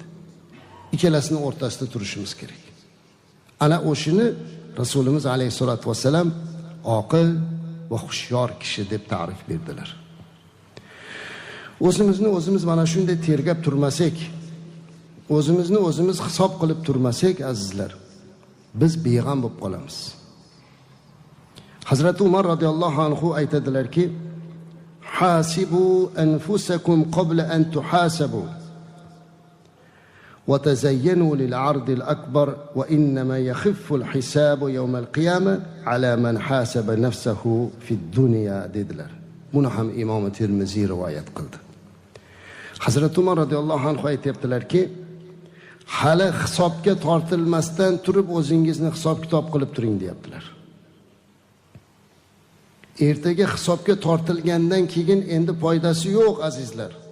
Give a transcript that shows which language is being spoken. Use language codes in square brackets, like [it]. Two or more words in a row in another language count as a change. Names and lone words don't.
[uz] Ikkalasining o'rtasida turishimiz kerak. Ana o'shini Rasulimiz [ar] عليه الصلاة والسلام [uz] oqil va xushyor kishi deb ta'rif berdilar. O'zimizni o'zimiz mana shunday tergab turmasak, o'zimizni o'zimiz hisob qilib turmasak, azizlar, biz beg'am bo'lib qolamiz. Hazrat Umar [ar] رضي الله عنه [uz] aytadilarki: [ar] "حاسبوا أنفسكم قبل أن تحاسبوا وتزينوا للعرض الأكبر وإنما يخف الحساب يوم القيامة على من حاسب نفسه في الدنيا" [uz] dedilar. Buni ham Imom Termiziy rivoyat qildi. Hazrat Umar [ar] رضي الله عنه [uz] aytibdilarki, hali hisobga tortilmasdan turib o'zingizni hisob-kitob qilib turing deyaptilar. Ertaga hisobga tortilgandan keyin endi foydasi yo'q azizlar.